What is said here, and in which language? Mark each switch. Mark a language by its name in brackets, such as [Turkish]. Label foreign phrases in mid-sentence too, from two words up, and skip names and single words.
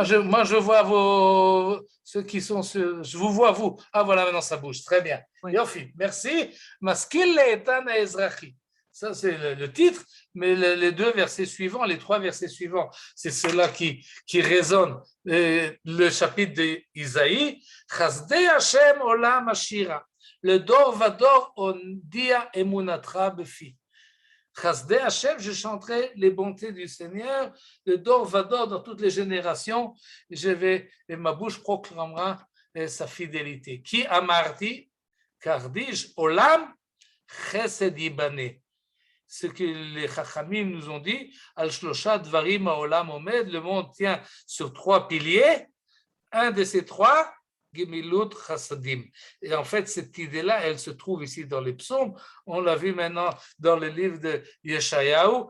[French] Moi, je vois ceux qui sont je vous vois, vous. Ah, voilà, maintenant ça bouge. Très bien. Oui. Yofi, merci. [Hebrew] משכיל לאיתן האזרחי. [French] Ça, c'est le titre, mais les deux versets suivants, les trois versets suivants, c'est cela qui résonne. Le chapitre d'Isaïe, [Hebrew] חסדי השם עולם אשירה, לדור ודור אודיע אמונתך בפי. חסדי השם, [French] je chanterai les bontés du Seigneur, [Hebrew] לדור ודור [French] dans toutes les générations, et ma bouche proclamera sa fidélité. [Hebrew] כי אמרתי, [French] car dis-je, [Hebrew] עולם חסד יבנה. [French] Ce que les Chachamim nous ont dit, [Hebrew] על שלושה דברים העולם עומד, [French] le monde tient sur trois piliers. Un de ces trois, [Hebrew] גמילות חסדים. [French] Et en fait, cette idée-là, elle se trouve ici dans les psaumes. On l'a vu maintenant dans le livre de Yeshayahu.